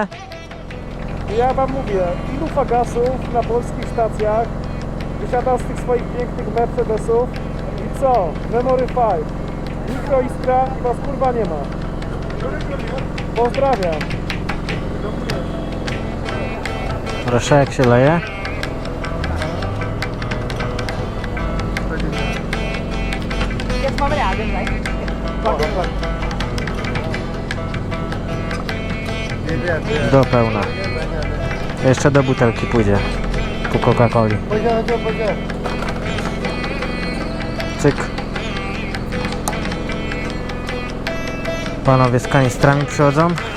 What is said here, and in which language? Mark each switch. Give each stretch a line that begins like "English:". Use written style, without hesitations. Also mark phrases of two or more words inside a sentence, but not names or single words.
Polish: I ja Wam mówię, ilu fagasów na polskich stacjach wysiada z tych swoich pięknych Mercedesów i co? Memory 5. Mikroiskra i Was kurwa nie ma. Pozdrawiam. Proszę, jak się leje.
German: Jetzt machen wir den Atem rein.
Polish: Do pełna. Jeszcze do butelki pójdzie. Po Coca-Coli. Cyk. Panowie z kanistrami przychodzą.